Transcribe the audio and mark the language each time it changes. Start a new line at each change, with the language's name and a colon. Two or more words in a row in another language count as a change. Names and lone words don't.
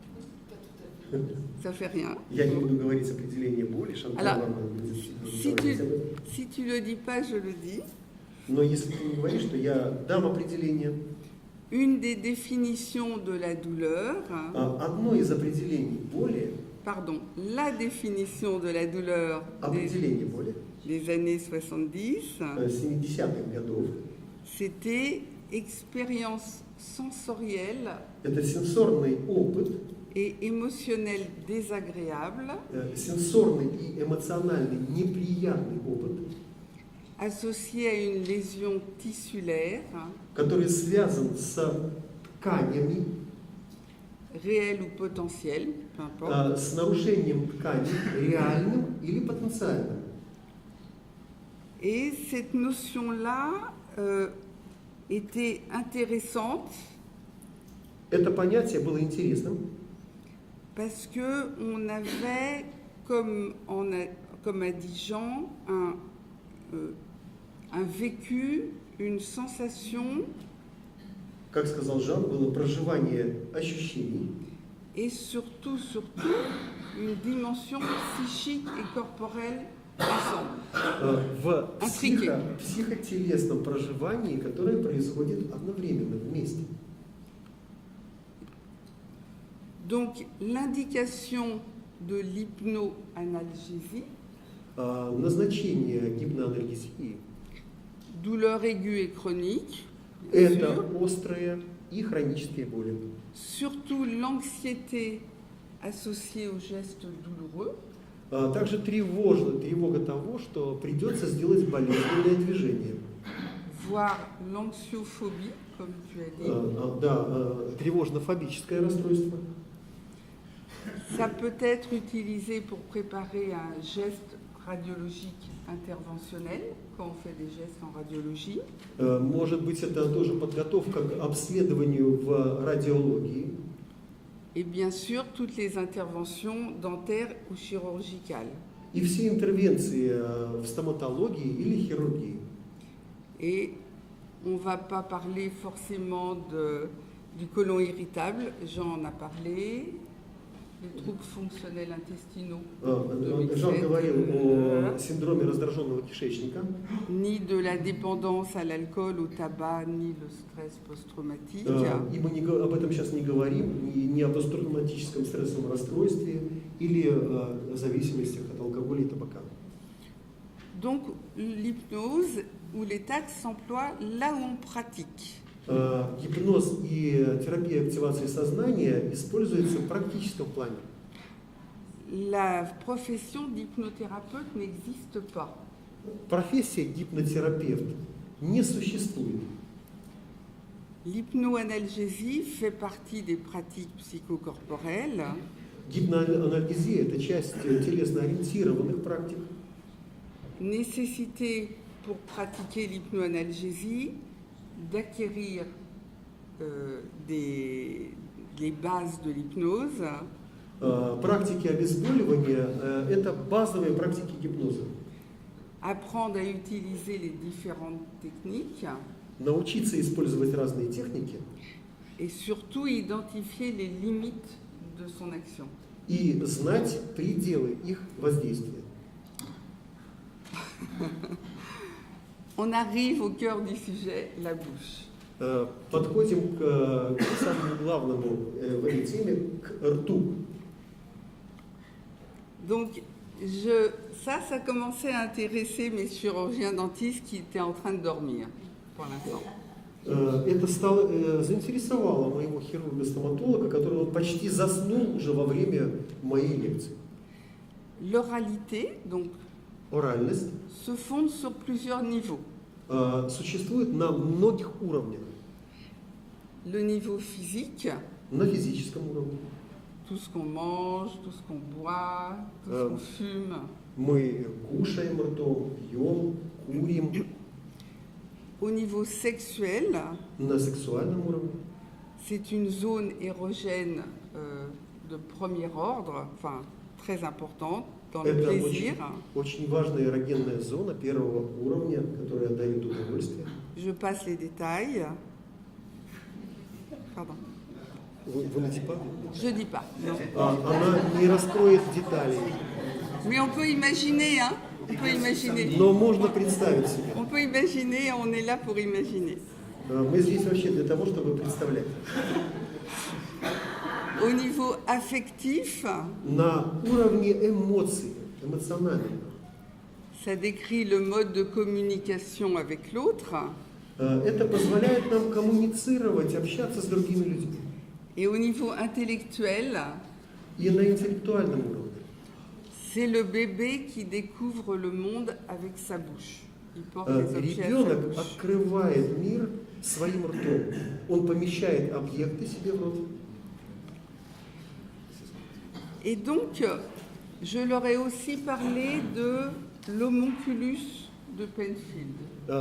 French: Ça fait rien.
Russian: Я не буду говорить определение боли, Шанталь
French: Alors,
Russian: вам будет si говорить об этом.
French: tu le dis pas, je le dis.
Russian: Но если ты не говоришь, то я дам определение.
French: Une des définitions de la douleur,
Russian: Одно из определений боли,
French: la définition de la douleur
Russian: определение боли
French: des années 70,
Russian: 70-х годов,
French: c'était expérience sensorielle
Russian: это сенсорный опыт,
French: et émotionnelle désagréable
Russian: сенсорный и эмоциональный неприятный опыт,
French: associée à une lésion tissulaire,
Russian: который связан с тканями,
French: réelle ou potentielle, peu importe,
Russian: с нарушением тканей, реальным или потенциальным.
French: Et cette notion-là était intéressante
Russian: Это понятие было интересным,
French: parce qu'on avait, comme a dit Jean, un vécu, une sensation
Russian: как сказал Жан, было проживание ощущений
French: et surtout une dimension psychique et corporelle ensemble.
Russian: в психотелесном проживании, которое происходит одновременно вместе.
French: Donc l'indication de l'hypnoanalgésie,
Russian: Назначение гипноанальгезии
French: douleur aiguë et chronique, –
Russian: это острые и хронические боли.
French: surtout l'anxiété associée aux gestes douloureux,
Russian: Также тревога того, что придется сделать болезненное движение.
French: voire l'anxiophobie, comme tu as dit.
Russian: Да, тревожно-фобическое расстройство.
French: Ça peut être utilisé pour préparer un geste radiologique interventionnel, quand on fait des gestes en radiologie.
Russian: Может быть, это тоже подготовка к обследованию в радиологии.
French: Et bien sûr, toutes les interventions dentaires ou chirurgicales.
Russian: И все интервенции в стоматологии или хирургии.
French: Et on ne va pas parler forcément du côlon irritable, Jean en a parlé, les troubles fonctionnels intestinaux,
Russian: Жан говорил о синдроме раздраженного кишечника.
French: ni de la dépendance à l'alcool, au tabac, ni le stress post-traumatique.
Russian: И мы об этом сейчас не говорим, ни о посттравматическом стрессовом расстройстве или зависимостях от алкоголя и табака.
French: Donc l'hypnose ou les TAC s'emploient là où on pratique.
Russian: Гипноз и терапия активации сознания используются в практическом плане.
French: La profession d'hypnothérapeute n'existe pas.
Russian: Профессия гипнотерапевт не существует.
French: L'hypnoanalgésie fait partie des pratiques psychocorporelles.
Russian: Гипноанальгезия – это часть телесно-ориентированных практик.
French: Nécessité pour pratiquer l'hypnoanalgésie d'acquérir les bases de l'hypnose.
Russian: Практики обезболивания – это базовые практики гипноза.
French: Apprendre à utiliser les différentes techniques.
Russian: Научиться использовать разные техники.
French: Et surtout identifier les limites de son action.
Russian: И знать пределы их воздействия.
French: On arrive au cœur du sujet, la bouche.
Russian: Подходим к самому главному в этой теме, к рту.
French: Donc, ça commençait à intéresser mes chirurgiens dentistes qui étaient en train de dormir pour l'instant.
Russian: Это заинтересовало моего хирурга-стоматолога, который почти заснул уже во время моей лекции.
French: L'oralité, donc,
Russian: Оральность
French: se fonde sur plusieurs niveaux.
Russian: Существует на многих уровнях.
French: Le niveau physique,
Russian: На физическом уровне.
French: tout ce qu'on mange, tout ce qu'on boit, tout ce qu'on fume.
Russian: Мы кушаем ртом, пьем, курим.
French: Au niveau sexuel,
Russian: На сексуальном уровне.
French: c'est une zone érogène de premier ordre, enfin très importante dans le
Russian: Это
French: plaisir.
Russian: очень важная эрогенная зона первого уровня, которая дает удовольствие.
French: Je passe les détails. Pardon. Vous ne dites pas? Je dis pas. Non.
Russian: Она не раскроет деталей.
French: Mais on peut imaginer, hein. On peut imaginer.
Russian: Но можно представить себе.
French: On peut imaginer, on est là pour imaginer.
Russian: Мы здесь вообще для того, чтобы представлять.
French: Au niveau affectif,
Russian: На уровне эмоций, эмоциональном.
French: ça décrit le mode de communication avec l'autre.
Russian: Это позволяет нам коммуницировать, общаться с другими людьми.
French: Et au niveau intellectuel,
Russian: И на интеллектуальном уровне.
French: c'est le bébé qui découvre le monde avec sa bouche. Il porte les objets à sa
Russian: Ребенок
French: bouche.
Russian: открывает мир своим ртом. Он помещает объекты себе в рот.
French: Et donc, je leur ai aussi parlé de l'homunculus de Penfield.